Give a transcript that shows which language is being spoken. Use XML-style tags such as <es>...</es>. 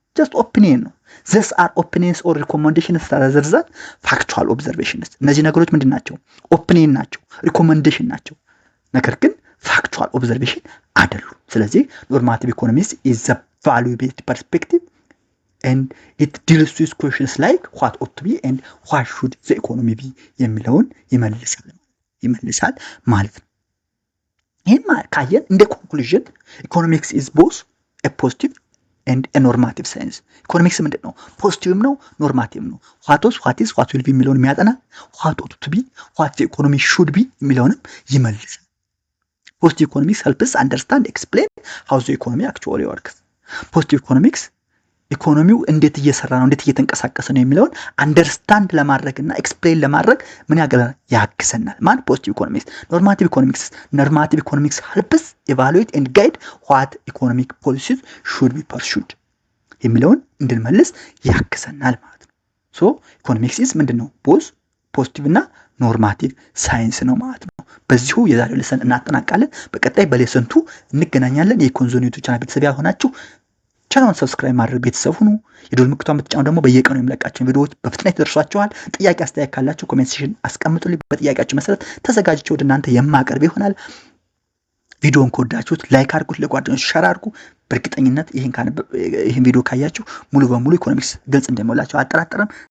<en>ጀስት ኦፒኒየን ነው። ዘስ አር ኦፒኒየንስ ኦር ሪኮመንዴሽንስ ታዘርዛት ፋክቹዋል ኦብዘርቬሽንስ።</en> <am>እነዚህ ነገሮች ምንድን ናቸው? ኦፒኒየን ናቸው፣ ሪኮመንዴሽን ናቸው፣ ነገር ግን ፋክቹዋል ኦብዘርቬሽን አይደሉም። ስለዚህ</am> <en>ኖርማቲቭ ኢኮኖሚክስ ኢዝ ዘ ቫልዩ ቤዝድ ፐርስፔክቲቭ and it deals with questions like what ought to be and what should the economy be</en> <am>የሚለውን ይመልሳል ማለት ነው። ይህም ካየን እንደ</am> <en>ኮንክሉዥን ኢኮኖሚክስ is both a positive and a normative science።</en> <am>ኢኮኖሚክስ ምንድን ነው? ፖዚቲቭም ነው ኖርማቲቭ ነው።</am> <en>what is what will be</en> <am>የሚለውን የሚያጠና</am> <en>what ought to be what the economy should be</en> <am>የሚለውንም ይመልሳል።</am> <en>positive economics helps understand explain how the economy actually works።</en> <am>positive economics ኢኮኖሚው እንዴት እየሰራ ነው እንዴት እየተንቀሳቀሰ ነው የሚለውን አንደርስታንድ ለማድረግና ኤክስፕሌን ለማድረግ ምን ያግዘናል ማን ፖዚቲቭ ኢኮኖሚክስ። ኖርማቲቭ ኢኮኖሚክስ</am> <en>helps evaluate and guide what economic policies should be pursued</en> <am>የሚለውን እንድንመልስ ያግዘናል ማለት ነው። ሶ ኢኮኖሚክስ is ምንድነው? ቦዝ ፖዚቲቭ እና ኖርማቲቭ ሳይንስ ነው ማለት ነው። በዚሁ የዛሬው ሌሰን እናጠናቃለን። በቀጣይ በሌሰን 2 እንገናኛለን። የኮንዞን ዩቲዩብ ቻናል ቤተሰብ ያሆናችሁ ቻናሉን ሰብስክራይብ ማድረግ ቤተሰብ ሁኑ። የደወል ምልክቱን ብትጫኑ ደግሞ በየቀኑ የሚለቃቸው ቪዲዮዎች በፍጥነት ይደርሷችኋል። ጥያቄ አስተያየት ካላችሁ ኮሜንት ሴክሽን አስቀምጡልኝ። በጥያቄያችሁ መሰረት ተዘጋጅቼ ወደ እናንተ የማቀርብ ይሆናል። ቪዲዮውን ከወዳችሁት ላይክ አድርጉት፣ ለጓደኞች ሼር አድርጉ። በእርግጠኝነት ይሄን ቪዲዮ ካያችሁ ሙሉ በሙሉ ኢኮኖሚክስ ግልጽ እንደሚሆንላችሁ አልጠራጠርም።</am>